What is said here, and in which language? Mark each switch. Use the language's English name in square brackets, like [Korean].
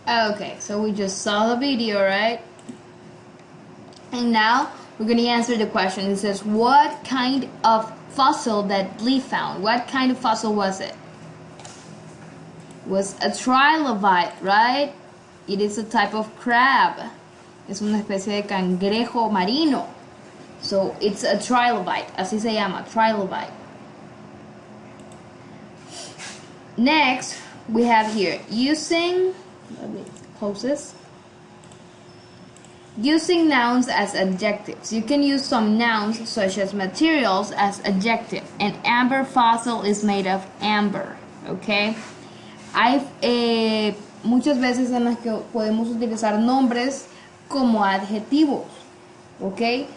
[English] Okay, so we just saw the video, right? And now we're going to answer the question. It says, what kind of fossil that Lee found? What kind of fossil was it? It was a trilobite, right? It is a type of crab. [Spanish] Es una especie de cangrejo marino. [English] So it's a trilobite, [Spanish] así se llama, [English] trilobite. Next, we have here using, let me close this. Using nouns as adjectives. You can use some nouns such as materials as adjective. An amber fossil is made of amber. Okay. [Spanish] Hay muchas veces en las que podemos utilizar nombres como adjetivos. Ok.